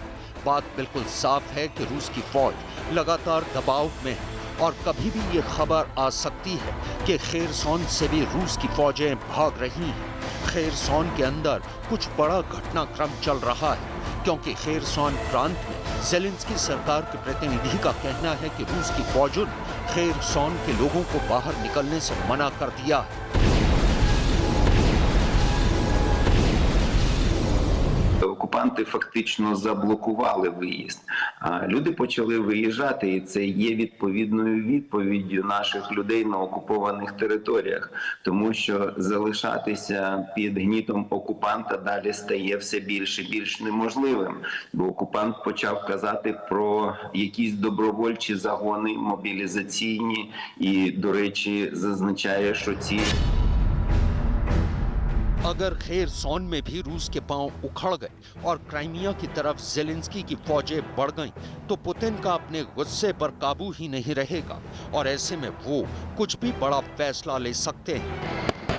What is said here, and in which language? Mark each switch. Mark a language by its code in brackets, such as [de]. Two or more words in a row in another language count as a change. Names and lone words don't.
[hi] बात बिल्कुल साफ है कि रूस की फौज लगातार दबाव में है और कभी भी ये खबर आ सकती है कि खेरसोन से भी रूस की फौजें भाग रही हैं। खेरसोन के अंदर कुछ बड़ा घटनाक्रम चल रहा है, क्योंकि खेरसोन प्रांत में ज़ेलेंस्की सरकार के प्रतिनिधि का कहना है कि रूस की फौजों ने खेरसोन के लोगों को बाहर निकलने से मना कर दिया है। [uk] Окупанти фактично заблокували виїзд. Люди почали виїжджати, і це є відповідною відповіддю наших людей на окупованих територіях. Тому що залишатися під гнітом окупанта далі стає все більш і більш неможливим. Бо окупант почав казати про якісь добровольчі загони мобілізаційні і, до речі, зазначає, що ці [hi] अगर खेरसोन में भी रूस के पांव उखड़ गए और क्राइमिया की तरफ ज़ेलेंस्की की फौजें बढ़ गईं, तो पुतिन का अपने गुस्से पर काबू ही नहीं रहेगा और ऐसे में वो कुछ भी बड़ा फैसला ले सकते हैं।